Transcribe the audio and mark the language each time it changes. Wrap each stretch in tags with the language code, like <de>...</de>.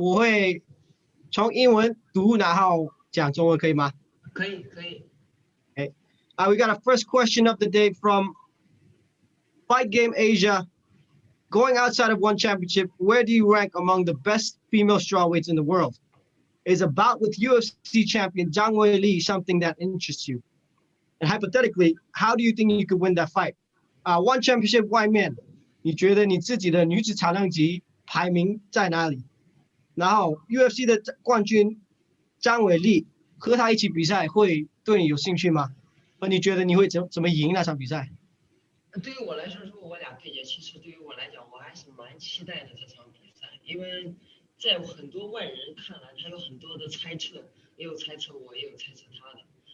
<zh>我会从英文读，然后讲中文，可以吗？可以，可以。</zh> <en>Okay. We got a first question of the day from Fight Game Asia. Going outside of one championship, where do you rank among the best female strawweights in the world? Is a bout with UFC champion Zhang Weili something that interests you? And hypothetically, how do you think you could win that fight?</en> <zh>One championship 外面，你觉得你自己的女子重量级排名在哪里？然后 UFC 的冠军张伟丽和他一起比赛会对你有兴趣吗？和你觉得你会怎么赢那场比赛？对于我来说，如果我俩对决，其实对于我来讲，我还是蛮期待的这场比赛，因为在很多外人看来，他有很多的猜测，也有猜测我，也有猜测他的。</zh>